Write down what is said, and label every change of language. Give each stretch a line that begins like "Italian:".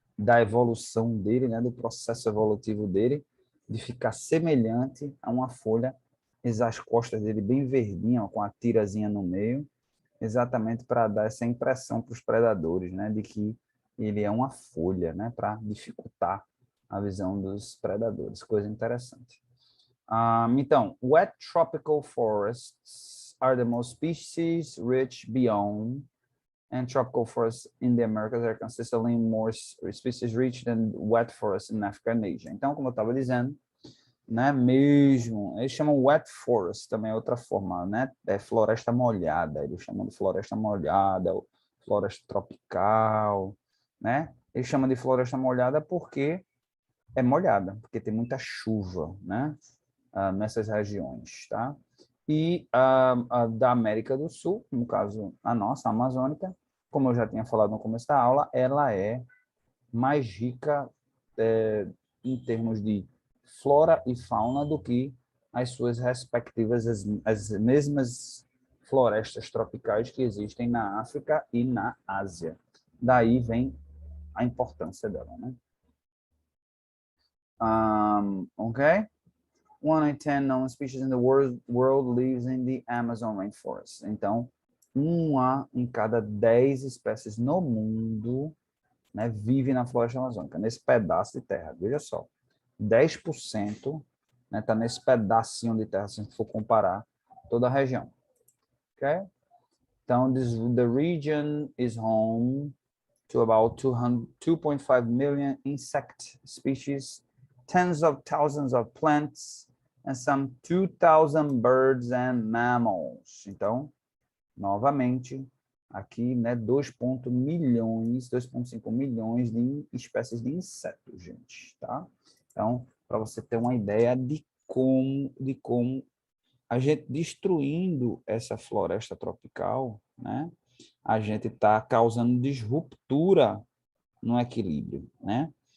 Portuguese: Da evolução dele, né? Do processo evolutivo dele, de ficar semelhante a uma folha, as costas dele bem verdinha, com a tirazinha no meio, exatamente para dar essa impressão para os predadores, né? De que ele é uma folha, né? Para dificultar a visão dos predadores. Coisa interessante.
English: Então, wet tropical forests are the most species-rich biome, and tropical forests in the Americas are consistently more species-rich than wet forests in Africa and Asia.
Portuguese: Então, como eu estava dizendo, né, mesmo, eles chamam wet forest, também é outra forma, né, é floresta molhada, eles chamam de floresta molhada, ou floresta tropical, né, eles chamam de floresta molhada porque é molhada, porque tem muita chuva, né, nessas regiões, tá? E da América do Sul, no caso a nossa, a amazônica, como eu já tinha falado no começo da aula, ela é mais rica em termos de flora e fauna do que as suas respectivas, as mesmas florestas tropicais que existem na África e na Ásia. Daí vem a importância dela, né? Ok?
English: 1 in 10 known species in the world lives in the Amazon rainforest.
Portuguese: Então, uma em cada 10 espécies no mundo, né, vive na floresta amazônica, nesse pedaço de terra. Veja só, 10%, né, tá nesse pedacinho de terra, se a gente for comparar toda a região. Okay?
English: Então, the region is home to about 2.5 million insect species, tens of thousands of plants, and some 2,000 birds and mammals.
Portuguese: Então, novamente, aqui, né, 2,5 milhões de espécies de insetos, gente, tá? Então, para você ter uma ideia de como a gente destruindo essa floresta tropical, né, a gente está causando disruptura no equilíbrio, né?